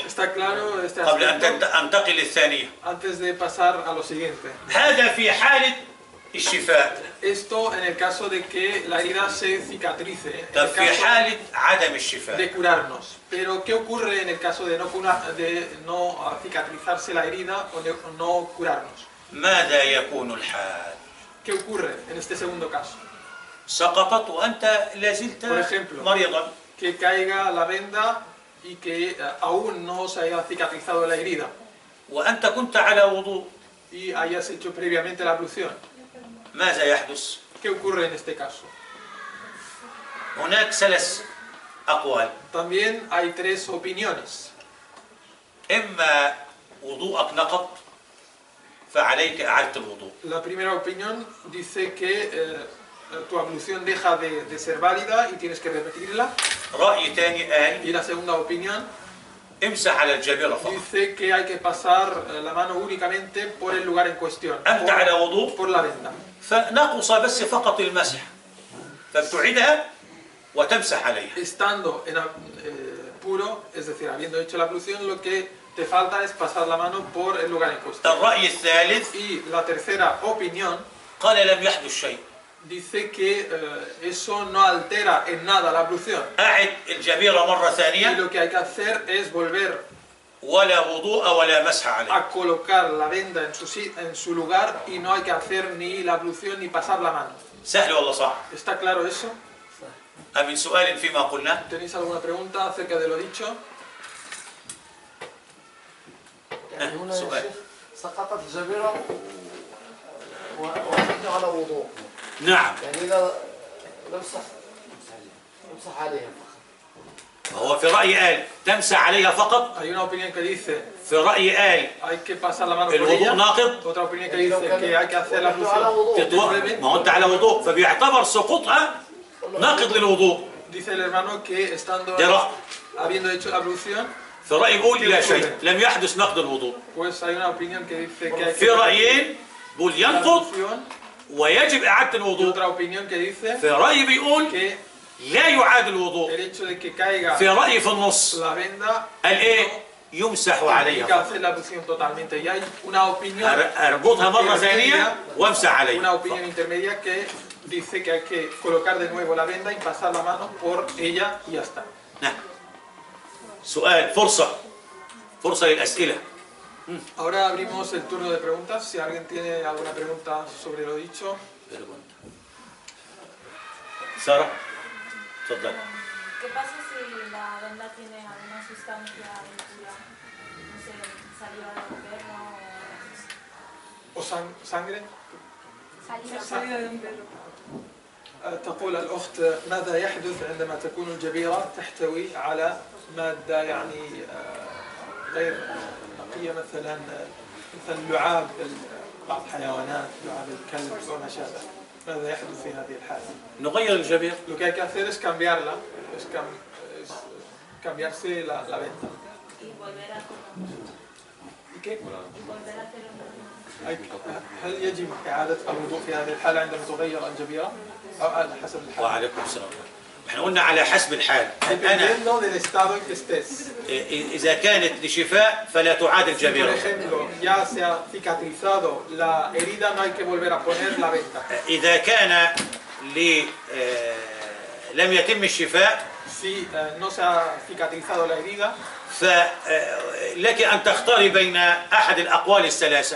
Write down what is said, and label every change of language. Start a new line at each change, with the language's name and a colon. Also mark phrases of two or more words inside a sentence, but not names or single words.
Spanish: ¿Está claro este
Arabic: قبل أن
Spanish: aspecto?
Arabic: أنتقل للثانية.
Spanish: Antes de pasar a lo siguiente.
Arabic: هذا في حالة الشفاء.
Spanish: Esto en el caso de que la herida se cicatrice, en
Arabic: طب
Spanish: el
Arabic: في
Spanish: caso
Arabic: حالة عدم الشفاء.
Spanish: de curarnos. Pero ¿qué ocurre en el caso de no cicatrizarse la herida o de no curarnos?
Arabic: ماذا يكون الحال؟
Spanish: ¿Qué ocurre en este segundo caso?
Arabic: سقطت وأنت لازلت
Spanish: Por ejemplo.
Arabic: مريضا.
Spanish: Que caiga la venda y que aún no se haya cicatrizado la herida
Arabic: وأنت كنت على وضوء.
Spanish: y hayas hecho previamente la ablución.
Arabic: ماذا يحدث؟
Spanish: ¿Qué ocurre en este caso?
Arabic: هناك 3 أقوال.
Spanish: También hay 3 opiniones.
Arabic: إما وضوءك نقض فعليك إعادة الوضوء.
Spanish: La primera opinión dice que tu ablución deja de ser válida y tienes que repetirla.
Arabic: رأي ثاني قال
Spanish: Y la segunda opinión
Arabic: امسح على الجبيرة فقط.
Spanish: dice que hay que pasar la mano únicamente por el lugar en cuestión,
Arabic: أنت على وضوء
Spanish: por la venda.
Arabic: فنقص بس فقط المسح فبتعيدها وتمسح عليها.
Spanish: Estando en puro, es decir, habiendo hecho la ablución, lo que te falta es pasar la mano por el lugar en cuestión.
Arabic: الرأي الثالث
Spanish: Y la tercera opinión
Arabic: قال لم يحدث شيء.
Spanish: dice que eso no altera en nada la ablución.
Arabic: أعد الجبيرة مرة
Spanish: Y
Arabic: ثانية
Spanish: lo que hay que hacer es volver
Arabic: ولا وضوء ولا مسح عليه.
Spanish: a colocar la venda en su lugar y no hay que hacer ni la ablución ni pasar la mano.
Arabic: سهل ولا صعب؟
Spanish: ¿Está claro eso?
Arabic: أمن سؤال فيما قلنا؟
Spanish: ¿Tenéis alguna pregunta acerca de lo dicho?
Arabic: يعني هنا يا سؤال. شيخ سقطت الجبيرة ونحن على وضوء. نعم. يعني إذا نمسح عليها فقط. هو في رأي قال تمسح عليها فقط.
Spanish: Hay una opinión que dice
Arabic: في رأي قال
Spanish: hay que pasar la mano por
Arabic: الوضوء
Spanish: ella.
Arabic: ناقض.
Spanish: Otra opinión que dice que hay que hacer la
Arabic: ونحن على
Spanish: ablución.
Arabic: وضوء. ما هو أنت على وضوء فبيعتبر سقوطها ناقض للوضوء.
Spanish: Dice el hermano que estando
Arabic: ده رأي.
Spanish: habiendo hecho la ablución,
Arabic: في رأي يقول لا شيء لم يحدث نقض الوضوء.
Spanish: pues hay una opinión que dice que hay
Arabic: في
Spanish: que
Arabic: رأيين بيقول
Spanish: la
Arabic: ينقض
Spanish: ablución
Arabic: ويجب إعادة
Spanish: y
Arabic: الوضوء.
Spanish: otra opinión que dice
Arabic: في رأي بيقول
Spanish: que
Arabic: لا يعاد الوضوء.
Spanish: el hecho de que caiga
Arabic: في رأي في النص
Spanish: la venda
Arabic: قال إيه يمسح
Spanish: hay
Arabic: عليها
Spanish: que
Arabic: فقط.
Spanish: hacer la ablución totalmente. Y hay una opinión
Arabic: أربطها مرة ثانية وامسح
Spanish: una
Arabic: عليها.
Spanish: opinión intermedia que dice que hay que colocar de nuevo la venda y pasar la mano por ella y ya está.
Arabic: نعم. سؤال فرصة للأسئلة.
Spanish: Ahora abrimos el turno de preguntas. Si alguien tiene alguna pregunta sobre lo dicho.
Arabic: سارة تفضل.
Spanish: ¿Qué pasa si la venda tiene alguna sustancia impura? No sé, saliva de un perro ¿O sangre? Salida. salida de un perro.
Arabic: تقول الأخت ماذا يحدث عندما تكون الجبيرة تحتوي على مادة يعني غير نقية مثلا لعاب بعض الحيوانات، لعاب الكلب وما شابه. ماذا يحدث في هذه الحالة؟ نغير الجبير.
Spanish: Lo que hay que hacer es cambiarla, es cambiarse la venda. Y volver a hacerlo. ¿Y qué? Y volver a hacerlo.
Arabic: هل يجب إعادة الوضوء في هذه الحالة عندما تغير الجبيرة؟ أو على حسب الحالة؟ وعليكم السلام. احنا قلنا على حسب الحال. أنا
Spanish: Dependiendo del estado en que estés.
Arabic: إذا كانت لشفاء فلا تعاد
Spanish: Por
Arabic: الجبيرة.
Spanish: ejemplo, ya se ha cicatrizado la herida, no hay que volver a poner la venda.
Arabic: إذا كان لم يتم الشفاء
Spanish: Si no se ha cicatrizado la herida,
Arabic: فلك أن تختاري بين أحد الأقوال الثلاثة.